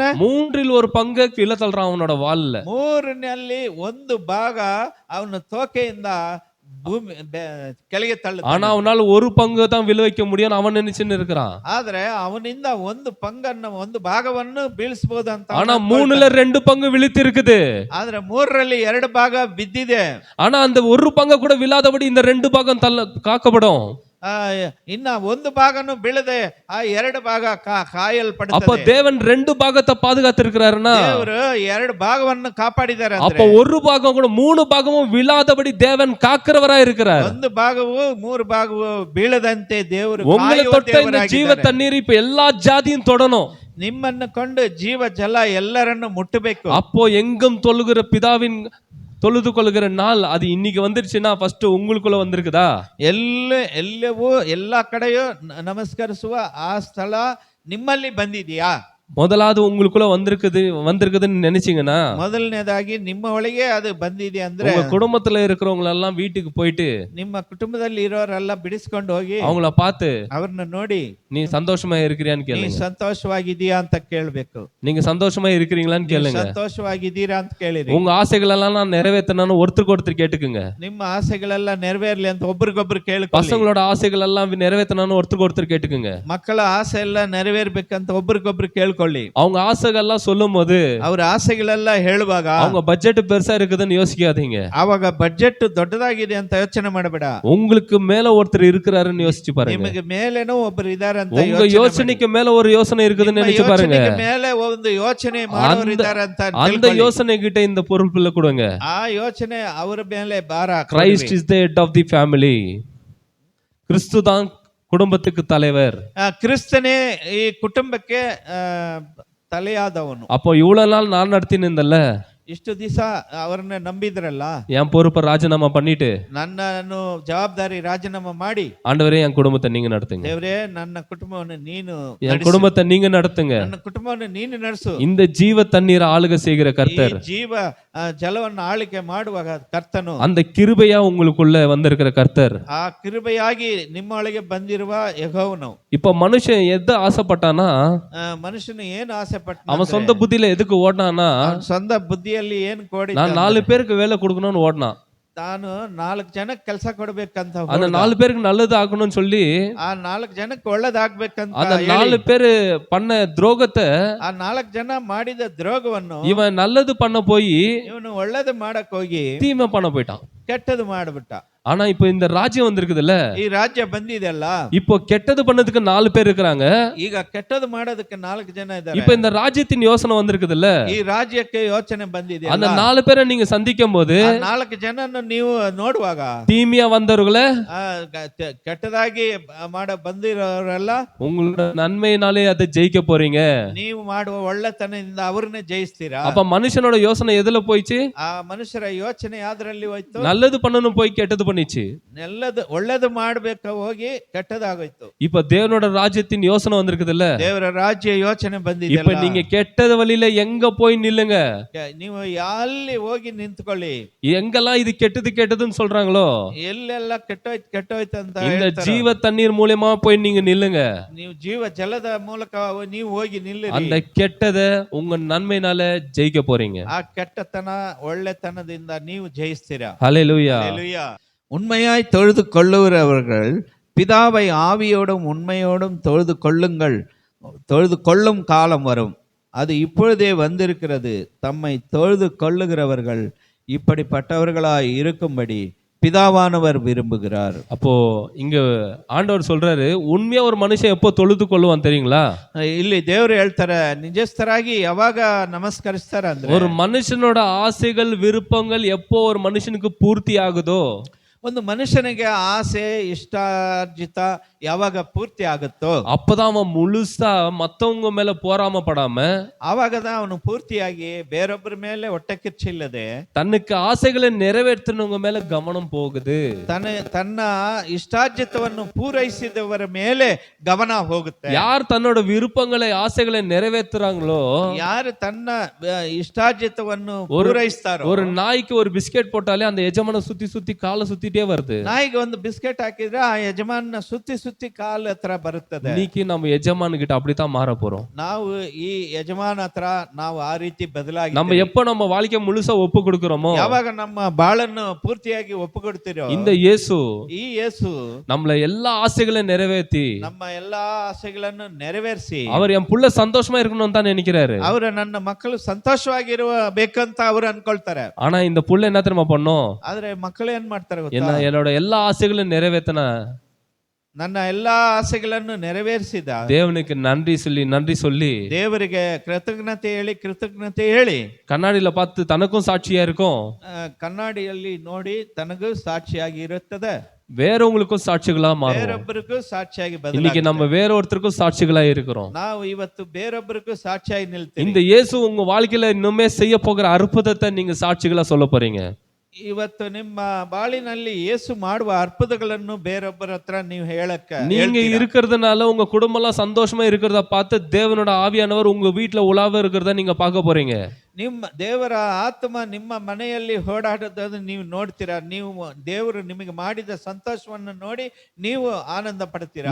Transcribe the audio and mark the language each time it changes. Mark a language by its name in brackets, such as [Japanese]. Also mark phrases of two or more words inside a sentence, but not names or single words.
[Tamil] 1/3 பங்கு கீழே தள்ளுறான் அவனோட வால்ல. [Kannada] 3ನಲ್ಲಿ 1 ಭಾಗ ಅವನ ತೋಕೆಯಿಂದ ಭೂಮಿ ಕೆಳಗೆ ತಳ್ಳುತ್ತಾನೆ. [Tamil] ஆனா அவனால 1 பங்கு தான் விழ வைக்க முடியும் அவன் நினைச்சுன்னு இருக்கிறான். [Kannada] ಆದ್ರೆ ಅವನಿಂದ 1 ಪಂಗನ್ನು 1 ಭಾಗವನ್ನು ಬೀಳಿಸಬಹುದು ಅಂತ. [Tamil] ஆனா 3ல 2 பங்கு விழித்து இருக்குது. [Kannada] ಆದ್ರೆ 3ರಲ್ಲಿ 2 ಭಾಗ ಬಿದ್ದಿದೆ. [Tamil] ஆனா அந்த 1 பங்கு கூட விழாதபடி இந்த 2 பாகம் காக்கப்படும். [Kannada] ಇನ್ನ 1 ಭಾಗನು ಬೀಳದೆ ಆ 2 ಭಾಗ ಕಾಯಲ್ಪಡುತ್ತದೆ. [Tamil] அப்ப தேவன் 2 பாகத்தை பாதுகாத்து இருக்கிறாருன்னா, [Kannada] ದೇವರು 2 ಭಾಗವನ್ನು ಕಾಪಾಡಿದ್ದಾರೆ ಅಂದ್ರೆ, [Tamil] அப்ப 1 பாகம் கூட 3 பாகமும் விழாதபடி தேவன் காக்கிறவரா இருக்கிறார். [Kannada] 1 ಭಾಗವು 3 ಭಾಗವು ಬೀಳದಂತೆ ದೇವರು [Tamil] உங்களை தொட்ட இந்த ஜீவ தண்ணீர் இப்ப எல்லா ஜாதியும் தொடணும். [Kannada] ನಿಮ್ಮನ್ನು ಕೊಂಡು ಜೀವ ಜಲ ಎಲ್ಲರನ್ನು ಮುಟ್ಟಬೇಕು. [Tamil] அப்போ எங்கும் தொழுகிற பிதாவின் தொழுது கொள்கிற நாள் அது இன்னைக்கு வந்துருச்சுன்னா ஃபர்ஸ்ட் உங்களுக்குள்ள வந்திருக்குதா? [Kannada] ಎಲ್ಲವೂ ಎಲ್ಲಾ ಕಡೆಯೂ ನಮಸ್ಕರಿಸುವ ಆ ಸ್ಥಳ ನಿಮ್ಮಲ್ಲಿ ಬಂದಿದೆಯಾ? [Tamil] முதலாவது உங்களுக்குள்ள வந்திருக்குதுன்னு நினைச்சீங்கன்னா, [Kannada] ಮೊದಲನೇದಾಗಿ ನಿಮ್ಮ ಒಳಗೆ ಅದು ಬಂದಿದೆ ಅಂದ್ರೆ, [Tamil] உங்க குடும்பத்துல இருக்கிறவங்க எல்லாம் வீட்டுக்கு போயிட்டு [Kannada] ನಿಮ್ಮ ಕುಟುಂಬದಲ್ಲಿ ಇರೋರೆಲ್ಲ ಬಿಡಿಸ್ಕೊಂಡು ಹೋಗಿ [Tamil] அவங்கள பார்த்து [Kannada] ಅವ್ರನ್ನ ನೋಡಿ [Tamil] நீ சந்தோஷமா இருக்கிறியான்னு [Kannada] ನೀ [Tamil] கேளுங்க. [Kannada] ಸಂತೋಷವಾಗಿದೀಯಾ ಅಂತ ಕೇಳ್ಬೇಕು. [Tamil] நீங்க சந்தோஷமா இருக்கிறீங்களான்னு கேளுங்க. [Kannada] ಸಂತೋಷವಾಗಿದ್ದೀರಾ ಅಂತ ಕೇಳಿರಿ. [Tamil] உங்க ஆசைகள் எல்லாம் நான் நிறைவேற்றணும்னு ஒருத்தருக்கு கேட்டுக்குங்க. [Kannada] ನಿಮ್ಮ ಆಸೆಗಳೆಲ್ಲ ನೆರವೇರ್ಲಿ ಅಂತ ಒಬ್ರಿಗೊಬ್ರು ಕೇಳ್ಕೊಳ್ಳಿ. [Tamil] பசங்களோட ஆசைகள் எல்லாம் நிறைவேற்றணும்னு ஒருத்தருக்கு கேட்டுக்குங்க. [Kannada] ಮಕ್ಕಳ ಆಸೆ ಎಲ್ಲ ನೆರವೇರ್ಬೇಕಂತ ಒಬ್ರಿಗೊಬ್ರು ಕೇಳ್ಕೊಳ್ಳಿ. [Tamil] அவங்க ஆசைகள்லாம் சொல்லும் போது, [Kannada] ಅವ್ರ ಆಸೆಗಳೆಲ್ಲ ಹೇಳುವಾಗ [Tamil] அவங்க பட்ஜெட் பெருசா இருக்குதுன்னு யோசிக்காதீங்க. [Kannada] ಆವಾಗ ಬಜೆಟ್ ದೊಡ್ಡದಾಗಿದೆ ಅಂತ ಯೋಚನೆ ಮಾಡಬೇಡ. [Tamil] உங்களுக்கு மேல ஒருத்தர் இருக்கிறாருன்னு யோசிச்சு பாருங்க. [Kannada] ನಿಮಗೆ ಮೇಲೇನೋ ಒಬ್ಬರು ಇದ್ದಾರೆ ಅಂತ [Tamil] உங்க யோசனைக்கு மேல ஒரு யோசனை இருக்குதுன்னு நினைச்சு பாருங்க. [Kannada] ಮೇಲೆ ಒಂದು ಯೋಚನೆ ಮಾಡೋರು ಇದ್ದಾರೆ ಅಂತ [Tamil] அந்த யோசனை கிட்ட இந்த பொறுப்புல கொடுங்க. [Kannada] ಆ ಯೋಚನೆ ಅವರ ಮೇಲೆ ಭಾರ. [English] Christ is the head of the family. [Tamil] கிறிஸ்து தான் குடும்பத்துக்கு தலைவர். [Kannada] ಕ್ರಿಸ್ತನೇ ಈ ಕುಟುಂಬಕ್ಕೆ ತಲೆಯಾದವನು. [Tamil] அப்போ இவ்வளவு நாள் நான் நடத்தினேன்ல, [Kannada] ಇಷ್ಟು ದಿವಸ ಅವರನ್ನ ನಂಬಿದ್ರಲ್ಲ, [Tamil] என் பொறுப்பை ராஜினாமா பண்ணிட்டு [Kannada] ನನ್ನನ್ನು ಜವಾಬ್ದಾರಿ ರಾಜೀನಾಮಾ ಮಾಡಿ, [Tamil] ஆண்டவரே என் குடும்பத்தை நீங்க நடத்துங்க, [Kannada] ದೇವರೇ ನನ್ನ ಕುಟುಂಬವನ್ನು ನೀನು [Tamil] என் குடும்பத்தை நீங்க நடத்துங்க, [Kannada] ನನ್ನ ಕುಟುಂಬವನ್ನು ನೀನು ನಡೆಸು. [Tamil] இந்த ஜீவ தண்ணீரை ஆளுகை செய்கிற கர்த்தர், [Kannada] ಜೀವ ಜಲವನ್ನು ಆಳಿಕೆ ಮಾಡುವ ಕರ್ತನು, [Tamil] அந்த கிருபையா உங்களுக்குள்ள வந்திருக்கிற கர்த்தர், [Kannada] ಆ ಕೃಪೆಯಾಗಿ ನಿಮ್ಮೊಳಗೆ ಬಂದಿರುವ ಯೆಹೋವನು. [Tamil] இப்ப மனுஷன் எதை ஆசைப்பட்டானா, [Kannada] ಮನುಷ್ಯನು ಏನು ಆಸೆ ಪಟ್ಟ, [Tamil] அவன் சொந்த புத்தியில எதுக்கு ஓடினானா, [Kannada] ಸ್ವಂತ ಬುದ್ಧಿಯಲ್ಲಿ ಏನು ಕೋಡಿ, [Tamil] நான் 4 பேருக்கு வேலை கொடுக்கணும்னு ஓடினான். [Kannada] ತಾನು 4 ಜನಕ್ಕೆ ಕೆಲಸ ಕೊಡ್ಬೇಕಂತ, [Tamil] அந்த 4 பேருக்கு நல்லது ஆகணும்னு சொல்லி [Kannada] ಆ 4 ಜನಕ್ಕೆ ಒಳ್ಳೇದಾಗ್ಬೇಕಂತ, [Tamil] அந்த 4 பேரு பண்ண துரோகத்தை, [Kannada] ಆ 4 ಜನ ಮಾಡಿದ ದ್ರೋಗವನ್ನು [Tamil] இவன் நல்லது பண்ண போய் [Kannada] ಇವನು ಒಳ್ಳೇದು ಮಾಡಕ್ ಹೋಗಿ [Tamil] தீமை பண்ண போயிட்டான், [Kannada] ಕೆಟ್ಟದು ಮಾಡ್ಬಿಟ್ಟ. [Tamil] ஆனா இப்ப இந்த ராஜ்யம் வந்திருக்குதுல்ல, [Kannada] ಈ ರಾಜ್ಯ ಬಂದಿದೆಲ್ಲ, [Tamil] இப்போ கெட்டது பண்ணதுக்கு 4 பேர் இருக்கிறாங்க. [Kannada] ಈಗ ಕೆಟ್ಟದು ಮಾಡೋದಕ್ಕೆ 4 ಜನ ಇದ್ದಾರೆ. [Tamil] இப்ப இந்த ராஜ்யத்தின் யோசனை வந்திருக்குதுல்ல, [Kannada] ಈ ರಾಜ್ಯಕ್ಕೆ ಯೋಚನೆ ಬಂದಿದೆ. [Tamil] அந்த 4 பேரை நீங்க சந்திக்கும் போது [Kannada] 4 ಜನನ್ನು ನೀವು ನೋಡುವಾಗ, [Tamil] தீமையா வந்தவர்களை, [Kannada] ಕೆಟ್ಟದಾಗಿ ಮಾಡ ಬಂದಿರೋರೆಲ್ಲ [Tamil] உங்களோட நன்மையினாலே அதை ஜெயிக்க போறீங்க. [Kannada] ನೀವು ಮಾಡುವ ಒಳ್ಳೆತನದಿಂದ ಅವ್ರನ್ನೇ ಜಯಿಸ್ತೀರಾ. [Tamil] அப்ப மனுஷனோட யோசனை எதுல போயிச்சு? [Kannada] ಆ ಮನುಷ್ಯರ ಯೋಚನೆ ಯಾವ್ದ್ರಲ್ಲಿ ಹೋಯ್ತು? [Tamil] நல்லது பண்ணணும் போய் கெட்டது பண்ணிச்சு. [Kannada] ಒಳ್ಳೇದು ಮಾಡ್ಬೇಕ ಹೋಗಿ ಕೆಟ್ಟದಾಗೋಯ್ತು. [Tamil] இப்ப தேவனோட ராஜ்யத்தின் யோசனை வந்திருக்குதுல்ல, [Kannada] ದೇವರ ರಾಜ್ಯ ಯೋಚನೆ ಬಂದಿದೆ. [Tamil] இப்ப நீங்க கெட்டத வழியில எங்க போய் நில்லுங்க. [Kannada] ನೀವು ಅಲ್ಲಿ ಹೋಗಿ ನಿಂತ್ಕೊಳ್ಳಿ. [Tamil] எங்கெல்லாம் இது கெட்டது கெட்டதுன்னு சொல்றாங்களோ, [Kannada] ಎಲ್ಲೆಲ್ಲ ಕೆಟ್ಟೋಯ್ತು ಅಂತ [Tamil] இந்த ஜீவ தண்ணீர் மூலமா போய் நீங்க நில்லுங்க. [Kannada] ನೀವು ಜೀವ ಜಲದ ಮೂಲಕ ನೀವು ಹೋಗಿ ನಿಲ್ಲಿರಿ. [Tamil] அந்த கெட்டத உங்க நன்மையினால ஜெயிக்க போறீங்க. [Kannada] ಆ ಕೆಟ್ಟತನ ಒಳ್ಳೆತನದಿಂದ ನೀವು ಜಯಿಸ್ತೀರಾ. [Tamil] ஹல்லேலூயா. ஹல்லேலூயா. உண்மையாய் தொழுது கொள்ளுகிறவர்கள் பிதாவை ஆவியோடும் உண்மையோடும் தொழுது கொள்ளும் காலம் வரும், அது இப்பொழுதே வந்திருக்கிறது. தம்மை தொழுது கொள்ளுகிறவர்கள் இப்படிப்பட்டவர்களாய் இருக்கும்படி பிதாவானவர் விரும்புகிறார். அப்போ இங்க ஆண்டவர் சொல்றாரு, உண்மையா ஒரு மனுஷன் எப்போ தொழுது கொள்ளுவான் தெரியுங்களா? [Kannada] ಇಲ್ಲಿ ದೇವರು ಹೇಳ್ತಾರೆ, ನಿಜಸ್ಥರಾಗಿ ಯಾವಾಗ ನಮಸ್ಕರಿಸ್ತಾರ ಅಂದ್ರೆ, [Tamil] ஒரு மனுஷனோட ஆசைகள் விருப்பங்கள் எப்போ ஒரு மனுஷனுக்கு பூர்த்தி ஆகுதோ, [Kannada] ಒಂದು ಮನುಷ್ಯನಿಗೆ ಆಸೆ ಇಷ್ಟಾರ್ಜಿತ ಯಾವಾಗ ಪೂರ್ತಿ ಆಗುತ್ತೋ [Tamil] அப்பதான் அவன் முழுசா மத்தவங்க மேல போராம படாம, [Kannada] ಆವಾಗದ ಅವನು ಪೂರ್ತಿಯಾಗಿ ಬೇರೊಬ್ಬರ ಮೇಲೆ ಹೊಟ್ಟೆ ಕಿಚ್ಚಿಲ್ಲದೆ [Tamil] தன்னுக்கு ஆசைகளை நிறைவேற்றினவங்க மேல கவனம் போகுது. [Kannada] ತನ್ನ ಇಷ್ಟಾರ್ಜಿತವನ್ನು ಪೂರೈಸಿದವರ ಮೇಲೆ ಗಮನ ಹೋಗುತ್ತೆ. [Tamil] யார் தன்னோட விருப்பங்களை ஆசைகளை நிறைவேற்றுறாங்களோ, [Kannada] ಯಾರು ತನ್ನ ಇಷ್ಟಾರ್ಜಿತವನ್ನು ಪೂರೈಸ್ತಾರೋ, [Tamil] ஒரு நாய்க்கு ஒரு பிஸ்கெட் போட்டாலே அந்த எஜமான சுத்தி சுத்தி காலை சுத்திட்டே வருது. [Kannada] ನಾಯಿಗೆ ಒಂದು ಬಿಸ್ಕೆಟ್ ಹಾಕಿದ್ರೆ ಆ ಯಜಮಾನ ಸುತ್ತಿ ಸುತ್ತಿ ಕಾಲ ಹತ್ರ ಬರುತ್ತದೆ. [Tamil] இன்னைக்கு நம்ம எஜமான கிட்ட அப்படித்தான் மாற போறோம். [Kannada] ನಾವು ಈ ಯಜಮಾನ ಹತ್ರ ನಾವು ಆ ರೀತಿ ಬದಲಾಗಿ, [Tamil] நம்ம எப்ப நம்ம வாழ்க்கை முழுசா ஒப்பு கொடுக்கிறோமோ, [Kannada] ಯಾವಾಗ ನಮ್ಮ ಬಾಳನ್ನು ಪೂರ್ತಿಯಾಗಿ ಒಪ್ಪುಕೊಡ್ತಿರೋ, [Tamil] இந்த இயேசு [Kannada] ಈ ಯೇಸು [Tamil] நம்மள எல்லா ஆசைகளையும் நிறைவேற்றி, [Kannada] ನಮ್ಮ ಎಲ್ಲಾ ಆಸೆಗಳನ್ನು ನೆರವೇರಿಸಿ, [Tamil] அவர் என் புள்ள சந்தோஷமா இருக்கணும்னு தான் நினைக்கிறாரு. [Kannada] ಅವರು ನನ್ನ ಮಕ್ಕಳು ಸಂತೋಷವಾಗಿರುವ ಬೇಕಂತ ಅವರು ಅನ್ಕೊಳ್ತಾರೆ. [Tamil] ஆனா இந்த புள்ள என்ன தெரியுமா பண்ணும்? [Kannada] ಆದ್ರೆ ಮಕ್ಕಳು ಏನ್ ಮಾಡ್ತಾರೆ ಗೊತ್ತಾ? [Tamil] என்னோட எல்லா ஆசைகளையும் நிறைவேற்றின [Kannada] ನನ್ನ ಎಲ್ಲಾ ಆಸೆಗಳನ್ನು ನೆರವೇರಿಸಿದ [Tamil] தேவனுக்கு நன்றி சொல்லி [Kannada] ದೇವರಿಗೆ ಕೃತಜ್ಞತೆ ಹೇಳಿ [Tamil] கண்ணாடியில பார்த்து தனக்கும் சாட்சியா இருக்கும், [Kannada] ಕನ್ನಡಿಯಲ್ಲಿ ನೋಡಿ ತನಗೂ ಸಾಕ್ಷಿಯಾಗಿ ಇರುತ್ತದೆ, [Tamil] வேறவங்களுக்கும் சாட்சிகளா மாறும். [Kannada] ಬೇರೊಬ್ಬರಿಗೂ ಸಾಕ್ಷಿಯಾಗಿ [Tamil] இன்னைக்கு நம்ம வேற ஒருத்தருக்கும் சாட்சிகளா இருக்கிறோம். [Kannada] ನಾವು ಇವತ್ತು ಬೇರೊಬ್ಬರಿಗೂ ಸಾಕ್ಷಿಯಾಗಿ ನಿಲ್ತೀವಿ. [Tamil] இந்த இயேசு உங்க வாழ்க்கையில இன்னுமே செய்ய போகிற அற்புதத்தை நீங்க சாட்சிகளா சொல்ல போறீங்க. [Kannada] ಇವತ್ತು ನಿಮ್ಮ ಬಾಳಿನಲ್ಲಿ ಯೇಸು ಮಾಡುವ ಅದ್ಭುತಗಳನ್ನು ಬೇರೊಬ್ಬರ ಹತ್ರ ನೀವು ಹೇಳಕ್ಕೆ, [Tamil] நீங்க இருக்கிறதுனால உங்க குடும்பம் எல்லாம் சந்தோஷமா இருக்கிறத பார்த்து தேவனோட ஆவியானவர் உங்க வீட்டுல உலாவ இருக்கிறத நீங்க பார்க்க போறீங்க. [Kannada] ನಿಮ್ಮ ದೇವರ ಆತ್ಮ ನಿಮ್ಮ ಮನೆಯಲ್ಲಿ ಓಡಾಡೋದನ್ನು ನೀವು ನೋಡ್ತೀರಾ. ನೀವು ದೇವರು ನಿಮಗೆ ಮಾಡಿದ ಸಂತೋಷವನ್ನು ನೋಡಿ ನೀವು ಆನಂದ ಪಡ್ತೀರಾ.